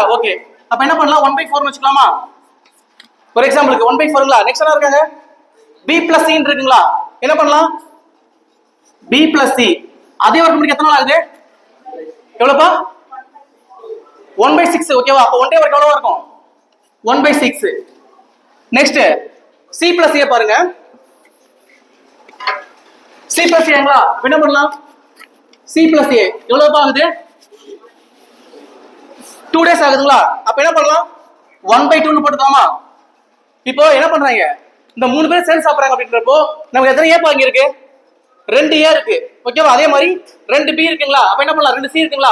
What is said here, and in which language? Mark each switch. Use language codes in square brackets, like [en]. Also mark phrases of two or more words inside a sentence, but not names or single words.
[ta] ஓகே, அப்ப என்ன பண்ணலாம்? 1/4 வச்சுக்கலாமா? ஒரு எக்ஸாம்பிளுக்கு 1/4ங்களா? நெக்ஸ்ட் என்ன இருக்காங்க? [en] b plus c [ta] இருக்குங்களா? என்ன பண்ணலாம்? [en] b plus c [ta] அதே வர்க்கம் முடிக்க எத்தனை நாள் ஆகுது? எவ்வளவுப்பா? 1/6. ஓகேவா? அப்ப 1 day வர்க்கம் எவ்வளவு இருக்கும்? 1/6. நெக்ஸ்ட் [en] c plus a [ta] பாருங்க. [en] c plus a [ta] என்ன பண்ணலாம்? [en] c plus a [ta] எவ்வளவு ஆகுது? 2 days ஆகுதுங்களா? அப்ப என்ன பண்ணலாம்? 1/2 ன்னு போட்டுக்கலாமா? இப்போ என்ன பண்றாங்க? இந்த 3 பேர் சேர்ந்து சாப்பிடுறாங்க அப்படின்றப்போ நமக்கு எத்தனை ஏ பாங்க இருக்கு? 2 ஏ இருக்கு. ஓகேவா? அதே மாதிரி 2 பி இருக்குங்களா? அப்ப என்ன பண்ணலாம்? 2 சி இருக்குங்களா?